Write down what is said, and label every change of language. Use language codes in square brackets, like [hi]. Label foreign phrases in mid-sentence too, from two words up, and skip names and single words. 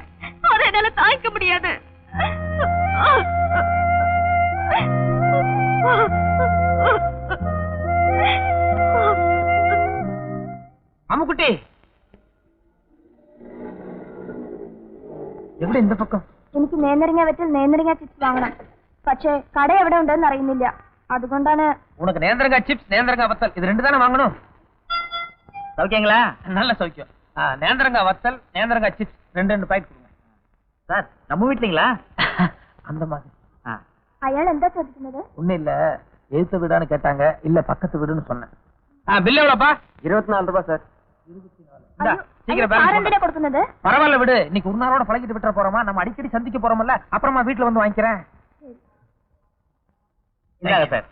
[ta] அதை என்னால தாய்க்க முடியாது. அம்முக்குட்டி, എവിടെ இந்த பக்கம்? [ml] എനിക്ക് നേന്ത്രങ്ങ വെച്ചാൽ നേന്ത്രങ്ങ ചിപ്സ് വാങ്ങണം. പക്ഷേ കട എവിടെ ഉണ്ടെന്ന് അറിയുന്നില്ല. അതുകൊണ്ടാണ്. [ta] உனக்கு நேந்திரங்காய் சிப்ஸ், நேந்திரங்காய் வத்தல் இது ரெண்டு தானே வாங்கணும். சௌக்கியங்களா? நல்ல சௌக்கியம். நேந்திரங்காய் வத்தல், நேந்திரங்காய் சிப்ஸ் ரெண்டு பாக்கெட் கொடுங்க. சார் நம்ம வீட்லீங்களா? அந்த மாதிரி. [ml] അയാൾ എന്താ ചോദിക്കുന്നത്? [ta] ஒண்ணும் இல்ல, எழுத்த வீடான்னு கேட்டாங்க, இல்ல பக்கத்து வீடுன்னு சொன்னேன். பில் எவ்வளோப்பா? 24 ரூபாய் சார். இந்தா, சீக்கிரம் balance போடு. கொடுക്കുന്നത് பரவாயில்ல விடு, இன்னைக்கு ஒரு நாளோட பழகிட்டு விட்டுற போறோமா, நம்ம அடிக்கடி சந்திக்க போறோம்ல, அப்புறமா வீட்டுல வந்து வாங்கிக்கிறேன். இந்தாங்க சார்.